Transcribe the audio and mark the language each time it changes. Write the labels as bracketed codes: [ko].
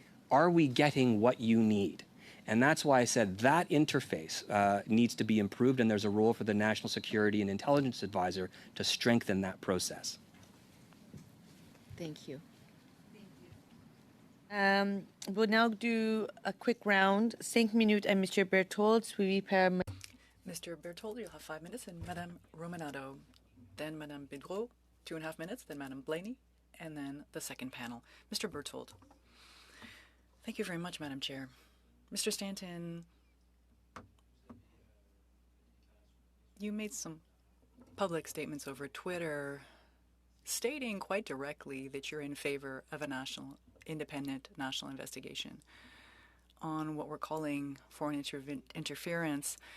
[en] Are we getting what you need? And that's why I said that interface needs to be improved, and there's a role for the National Security and Intelligence Advisor to strengthen that process. Thank you. We'll now do a quick round. [fr] 5 minutes à Monsieur Berthold, suivi par... [en] Mr. Berthold, you'll have 5 minutes, and Madame Romanado, then Madame Bidreau, 2.5 minutes, then Madame Blaney, and then the second panel. Mr. Berthold. Thank you very much, Madam Chair. Mr. Stanton, you made some public statements over Twitter stating quite directly that you're in favor of a independent national investigation on what we're calling foreign interference.